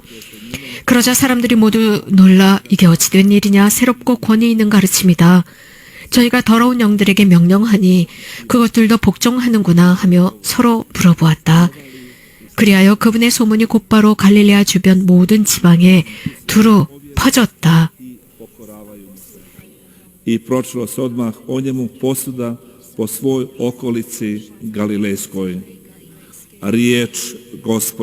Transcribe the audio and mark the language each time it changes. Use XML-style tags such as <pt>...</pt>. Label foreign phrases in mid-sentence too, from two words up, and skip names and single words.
<ko>그러자 사람들이 모두 놀라 이게 어찌된 일이냐, 새롭고 권위 있는 가르침이다. 저희가 더러운 영들에게 명령하니 그것들도 복종하는구나 하며 서로 물어보았다. 그리하여 그분의 소문이 곧바로 갈릴레아 주변 모든 지방에 두루 퍼졌다.</ko> <hr>I prošlo se odmah o njemu posuda po svoj okolici Galilejskoj. Riječ Gospoda.</hr>